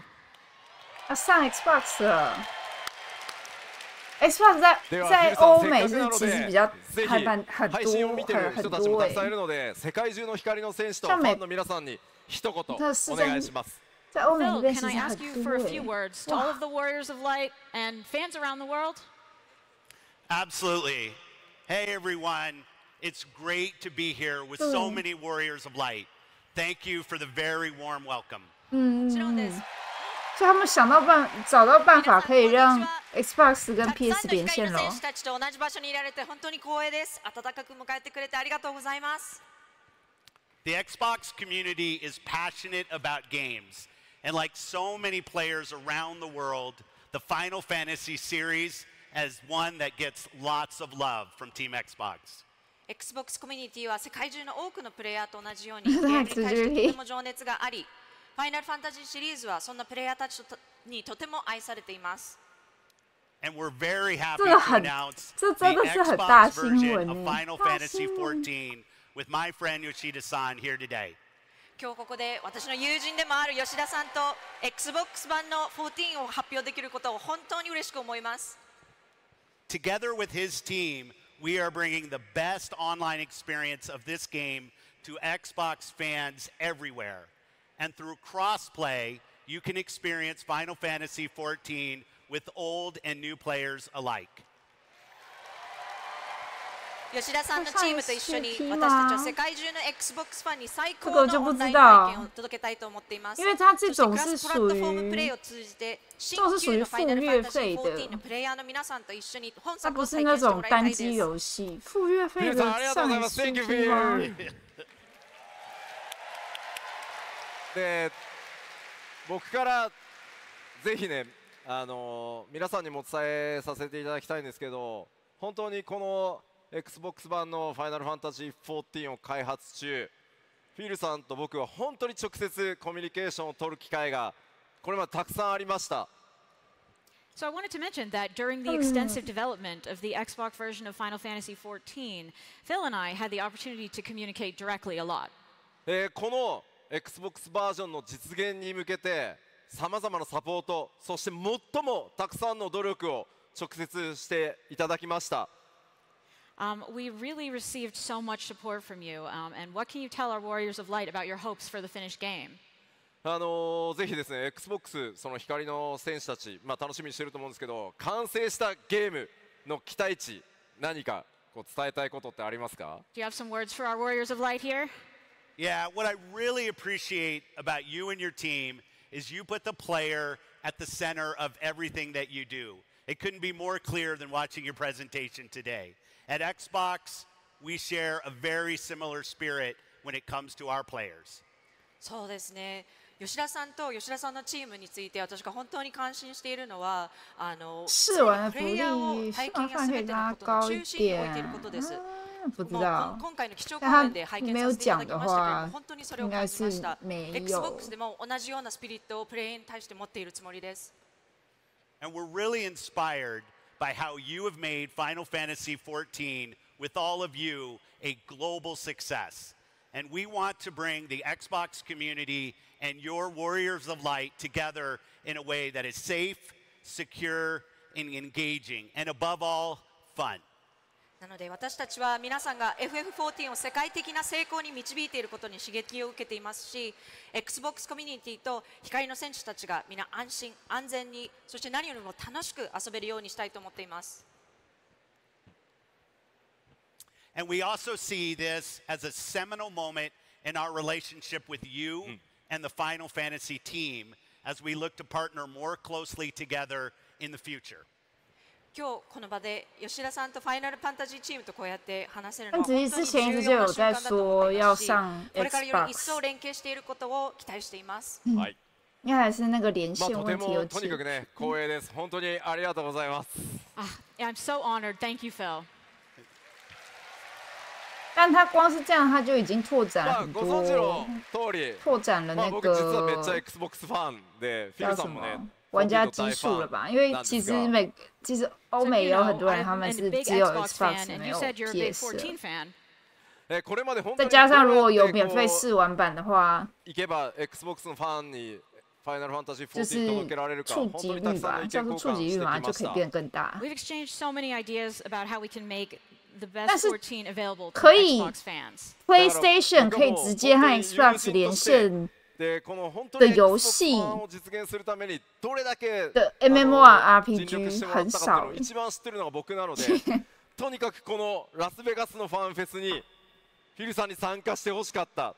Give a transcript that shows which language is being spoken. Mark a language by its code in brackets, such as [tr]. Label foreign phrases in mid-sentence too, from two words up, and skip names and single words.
[zh] 上 Xbox 了 ，Xbox 在欧美是其实比較還蠻很多 [ja] 人たちもたくさんいるので、世界中の光の選手とファンの皆さんに一言お願いします。 [en] Phil, can I ask you for a few words to all of the Warriors of Light and fans around the world? Absolutely. Hey, everyone. It's great to be here with so many Warriors of Light. Thank you for the very warm welcome. [zh] 所以他们找到办法可以让 Xbox 跟 PS 連線了。 [ja] 選手たちと同じ場所にいられて本当に光栄です。温かく迎えてくれてありがとうございます。 [en] The Xbox community is passionate about games. And like so many players around the world, the Final Fantasy series is one that gets lots of love from Team Xbox. [ja] Xbox コミュニティは世界中の多くのプレイヤーと同じようにゲームに対してとても情熱があり、ファイナルファンタジーシリーズはそんなプレイヤーたちにとても愛されています。 [en] And we're very happy to announce the Xbox version of Final Fantasy 14 with my friend Yoshida-san here today. [ja] 今日ここで私の友人でもある吉田さんと Xbox 版の14を発表できることを本当に嬉しく思います。 [en] Together with his team, we are bringing the best online experience of this game to Xbox fans everywhere. And through crossplay, you can experience Final Fantasy 14 with old and new players alike. [ja] 吉田さんのチームと一緒に私たちは世界中の Xbox ファンに最高のオンライン体験を届けたいと思っています。 [zh] 因为它这种是属于这种是属于付月费的，它不是那种单机游戏。付月费的上 Xbox 吗？ [ja] で、僕からぜひね、皆さんにも伝えさせていただきたいんですけど、本当にこのXbox 版のファイナルファンタジー14を開発中、フィルさんと僕は本当に直接コミュニケーションを取る機会がこれまでたくさんありました。 [en] So I wanted to mention that during the extensive development of the Xbox version of Final Fantasy 14, Phil and I had the opportunity to communicate directly a lot. [ja] この Xbox バージョンの実現に向けてさまざまなサポート、そして最もたくさんの努力を直接していただきました。 [en] We really received so much support from you. And what can you tell our Warriors of Light about your hopes for the finished game? [ja] ぜひですね、Xbox その光の選手たち、楽しみにしていると思うんですけど、完成したゲームの期待値、何かこう伝えたいことってありますか？ [en] Do you have some words for our Warriors of Light here? Yeah, what I really appreciate about you and your team is you put the player at the center of everything that you do. It couldn't be more clear than watching your presentation today. At Xbox, we share a very similar spirit when it comes to our players. [ja] そうですね。吉田さんと吉田さんのチームについて私が本当に感心しているのは、プレイヤーを体験や全てのことの中心に置いていることです。今回の基調講演で拝見させていただきましたけれども、本当にそれを感じました。Xbox でも同じようなスピリットをプレイヤーに対して持っているつもりです。 [en] And we're really inspired by how you have made Final Fantasy XIV, with all of you, a global success. And we want to bring the Xbox community and your Warriors of Light together in a way that is safe, secure, and engaging, and above all, fun. [ja] なので私たちは皆さんが FF14 を世界的な成功に導いていることに刺激を受けていますし、 Xbox コミュニティと光の選手たちが皆安心安全に、そして何よりも楽しく遊べるようにしたいと思っています。 [en] And we also see this as a seminal moment in our relationship with you and the Final Fantasy team as we look to partner more closely together in the future. [ja] 今日この場で吉田さんとファイナルファンタジーチームとこうやって話せるのは本当に重要な瞬間だと思いますし、これからより一層連携していることを期待しています。はい。 [zh] 应该还是那个连线 [ja] とて [zh] 问题有 [ja] もとにかくね光栄です。本当にありがとうございます。 [en] I'm so honored. Thank you, Phil. [zh] 但他光是这样，他就已经拓展了很 [ja] ご存知 [zh] 多， [ja] の通り、 [zh] 拓展了那 [ja] 僕実はめっちゃ [zh] 个 [ja] Xbox ファンで、フィ [zh] 叫什 [ja] ルさんもね [zh] 么。玩家基数了吧？因为其实欧美也有很多人，他们是只有 Xbox 没有 PS 的。 [ja] これまで本当に [zh] 再加上如果有免费试玩版的话， [ja] 行けば Xbox のファンにファイナルファンタジー [zh] 就 [ja] 14届けられるか、 [zh] 是触及 [ja] 本当にたくさん [zh] 率吧， [ja] の意 [zh] 叫做触 [ja] 見交換してき [zh] 及率嘛， [ja] ました。 [zh] 就可以变更大。 [en] We've exchanged so many ideas about how we can make the [zh] 但 [en] best [zh] 是 [en] 14 available to [zh] 可以 [en] Xbox fans. [zh] PlayStation 可以直接和 Xbox 连线 [ja] でこの本当 [zh] 的 [ja] に [zh] 遊 [ja] Xbox [zh] 戏 [ja] ファンを実現するためにどれだけ [zh] 的 [ja] 尽力 [zh] MMORPG [ja] してもらったかっていうのを一番知ってるのが僕なので、とにかくこのラスベガスのファンフェスにフィルさんに参加してほしかった。